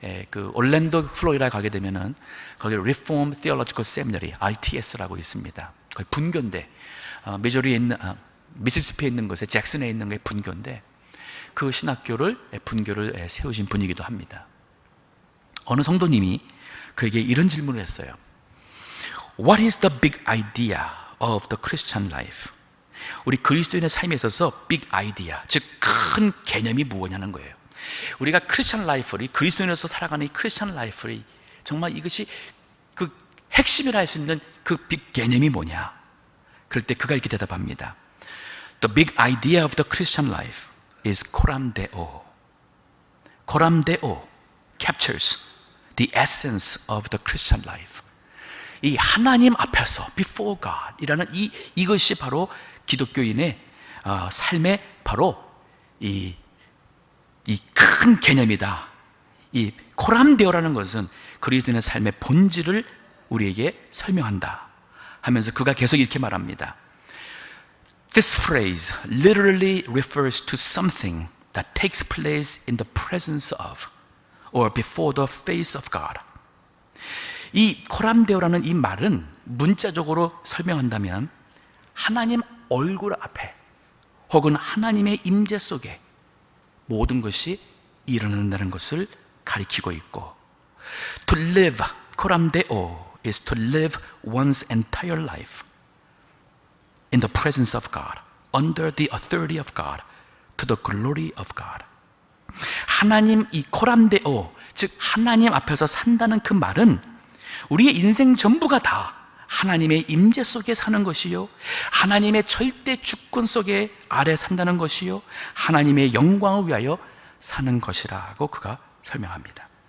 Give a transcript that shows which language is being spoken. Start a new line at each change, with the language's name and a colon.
Korean: 그 올랜도 플로리다에 가게 되면은 거기 Reformed Theological Seminary (RTS라고) 있습니다. 거기 분교인데 미주리에 있는 미시시피에 있는 곳에 잭슨에 있는 게 분교인데 그 신학교를 분교를 세우신 분이기도 합니다. 어느 성도님이 그에게 이런 질문을 했어요.
English: What is the big idea of the Christian life?
Korean: 우리 그리스도인의 삶에 있어서 big idea, 즉 큰 개념이 무엇냐는 거예요. 우리가 크리스천 라이프를, 그리스도인으로서 살아가는 이 크리스천 라이프를 정말 이것이 그 핵심이라 할 수 있는 그 빅 개념이 뭐냐? 그럴 때 그가 이렇게 대답합니다.
English: The big idea of the Christian life is coram deo. coram deo captures the essence of the Christian life.
Korean: 이 하나님 앞에서
English: before God
Korean: 이라는 이것이 바로 기독교인의 삶의 바로 이 큰 개념이다. 이 코람데오라는 것은 그리스도인의 삶의 본질을 우리에게 설명한다 하면서 그가 계속 이렇게 말합니다.
English: This phrase literally refers to something that takes place in the presence of or before the face of God.
Korean: 이 코람데오라는 이 말은 문자적으로 설명한다면 하나님 얼굴 앞에 혹은 하나님의 임재 속에 모든 것이 일어난다는 것을 가리키고 있고,
English: to live, 코람데오 is to live one's entire life in the presence of God, under the authority of God, to the glory of God.
Korean: 하나님 이 코람데오, 즉 하나님 앞에서 산다는 그 말은 우리의 인생 전부가 다 하나님의 임재 속에 사는 것이요, 하나님의 절대 주권 속에 아래 산다는 것이요, 하나님의 영광을 위하여 사는 것이라고 그가 설명합니다.